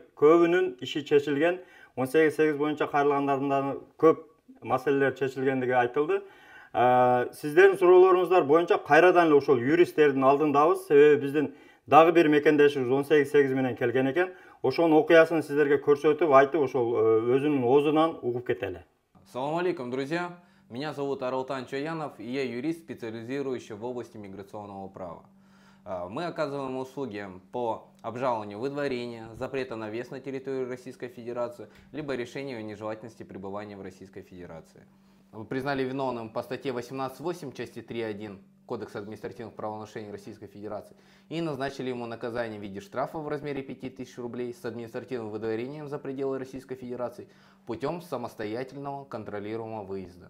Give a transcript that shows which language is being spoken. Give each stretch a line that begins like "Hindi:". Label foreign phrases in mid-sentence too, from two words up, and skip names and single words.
Kyrgyz: Көбүнүн иши чечилген, 18-8 боюнча кайрылгандардын көп маселелер чечилгендиги айтылды. Сиздердин суроолоруңуздар боюнча кайрадан эле ошол юристтердин алдындабыз. Себеби биздин дагы бир мекендешибиз 18-8 менен келген экен. Ошонун окуясын сиздерге көрсөтүп, айтып, ошол өзүнүн оозунан угуп кетели.
Arabic: السلام عليكم,
Russian: друзья. Меня зовут Аралтан Чоянов, и я юрист, специализирующий в области миграционного права. Мы оказываем услуги по обжалованию выдворения, запрета на въезд на территорию Российской Федерации, либо решению о нежелательности пребывания в Российской Федерации. Мы признали виновным по статье 18.8 части 3.1 Кодекса административных правонарушений Российской Федерации и назначили ему наказание в виде штрафа в размере 5000 рублей с административным выдворением за пределы Российской Федерации путем самостоятельного контролируемого выезда.